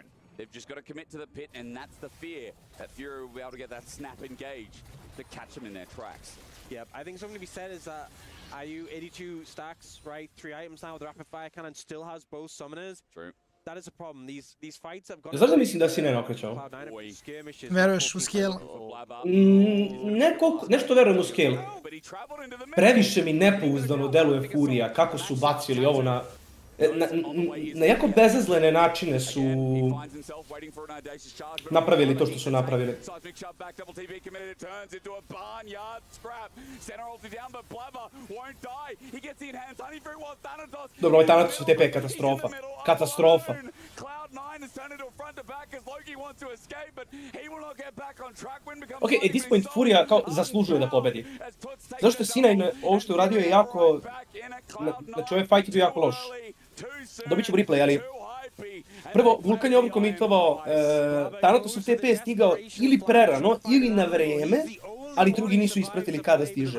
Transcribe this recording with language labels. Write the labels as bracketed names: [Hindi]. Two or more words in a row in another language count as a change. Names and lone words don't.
[English] They've just got to commit to the pit, and that's the fear that Furia will be able to get that snap engage to catch them in their tracks. Yep, I think something to be said is that IU 82 stacks, right? 3 items now with the rapid fire cannon, still has both summoners. True. That is a problem. These fights have got. [Serbian] Znaš da mislim da si ne okrećao? Veruješ u skill? Nešto verujem u skill. Previše mi nepouzdano deluje Furija, kako su bacili ovo na jako bezazlene načine su napravili to što su napravili. Dobro, ovaj Thanatos u TP je katastrofa. Katastrofa. Ok, [English] at this point [Serbian] Furia kao zaslužuje da pobedi. Zašto C9 ovo što je uradio je jako... Znači ovaj fight je bio jako loš. Dobit ćemo replay, ali... Prvo, Vulkan je overcommitovao, Thanatos u TP je stigao ili prerano, ili na vreme, ali drugi nisu ispratili kada stiže.